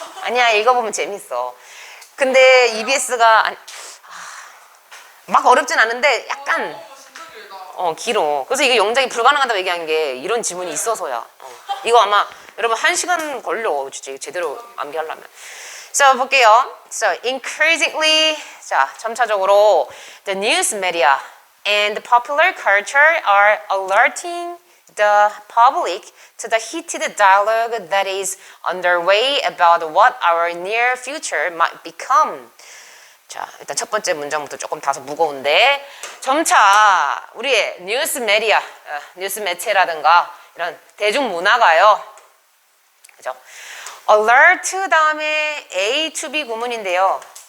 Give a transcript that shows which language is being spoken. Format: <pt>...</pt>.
<ko>아니야, 읽어보면 재밌어. 근데 EBS가 막 어렵진 않은데 약간 진짜 길다. 길어. 그래서 이게 영작이 불가능하다고 얘기한 게 이런 지문이 있어서야. 이거 아마 여러분 1시간 걸려. 진짜 제대로 암기하려면. 자, 볼게요.</ko> <en>So, increasingly,</en> <ko>자, 점차적으로</ko> <en>the news media and popular culture are alerting the public to the heated dialogue that is underway about what our near future might become.</en> <ko>자, 일단 첫 번째 문장부터 조금 다소 무거운데 점차 우리의 뉴스 메디아, 뉴스 매체라든가 이런 대중문화가요. 그죠? alert 다음에 A to B 구문인데요.</ko>